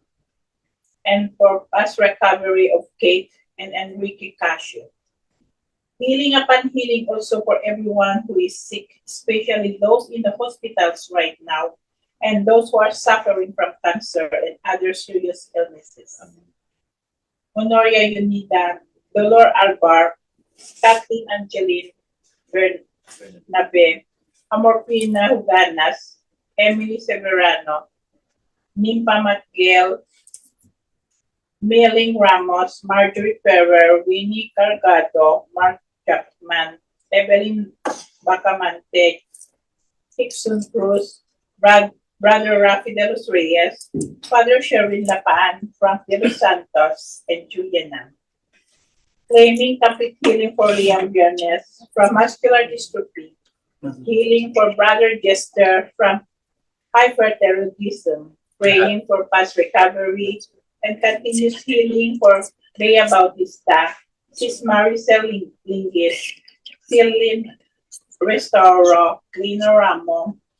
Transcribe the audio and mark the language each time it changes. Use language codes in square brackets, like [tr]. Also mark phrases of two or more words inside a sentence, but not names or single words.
[en] and for fast recovery of Kate and Enrique Casio. Healing upon healing also for everyone who is sick, especially those in the hospitals right now and those who are suffering from cancer and other serious illnesses. Honoria Unida, Dolor Albar, Kathleen Angeline Bernabe, Amorfina Huganas, Emily Severano, Nimpa Matgiel, Meling Ramos, Marjorie Ferrer, Winnie Cargado, Mark Chapman, Evelyn Bacamante, Hickson Cruz, Brother Rafi de los Reyes, Father Sherwin Lapaan, Frank de los Santos, and Juliana. Claiming complete healing for Liam Biernes from muscular dystrophy, healing for Brother Jester from hyperthyroidism, praying for fast recovery, and continuous healing for Bea Bautista, Sis Maricel Linggit, Celine Restauro, Lino Ramo,